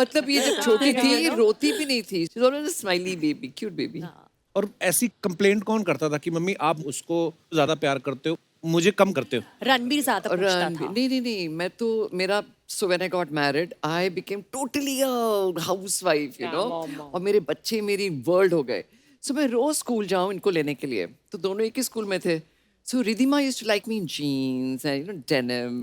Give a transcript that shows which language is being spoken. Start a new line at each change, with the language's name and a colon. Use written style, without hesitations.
Hindi: मतलब ये जब छोटी थी ये रोती भी नहीं थी।
English: She was always a smiley baby, cute baby.
Hindi: और ऐसी कंप्लेंट कौन करता था कि मम्मी आप उसको ज्यादा प्यार करते हो, मुझे कम करते हो? रणबीर ज्यादा पूछता था।
English: नहीं, मैं तो मेरा so when I got married, I became totally a housewife, you know.
Hindi: और मेरे बच्चे मेरी वर्ल्ड हो गए। So मैं रोज स्कूल जाऊँ इनको लेने के लिए, तो दोनों एक ही स्कूल में थे।
English: So Ridhima used to like me in jeans and, you know, denim.